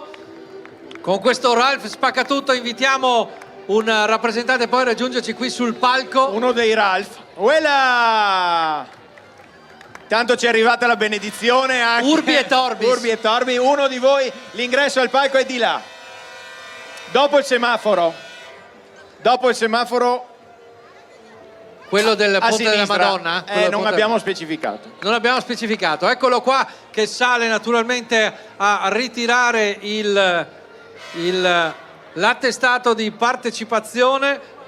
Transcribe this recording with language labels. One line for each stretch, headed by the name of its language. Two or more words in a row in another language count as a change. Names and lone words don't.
Italian: Con questo Ralph Spaccatutto invitiamo un rappresentante poi a raggiungerci qui sul palco. Uno dei Ralph. Uela! Tanto ci è arrivata la benedizione anche.
Latin: Urbi et Orbis. Urbi et Orbi.
Italian: Uno di voi, l'ingresso al palco è di là. Dopo il semaforo. Quello del a Ponte sinistra. della Madonna? Non abbiamo specificato. Non abbiamo specificato. Eccolo qua che sale naturalmente a ritirare l'attestato di partecipazione.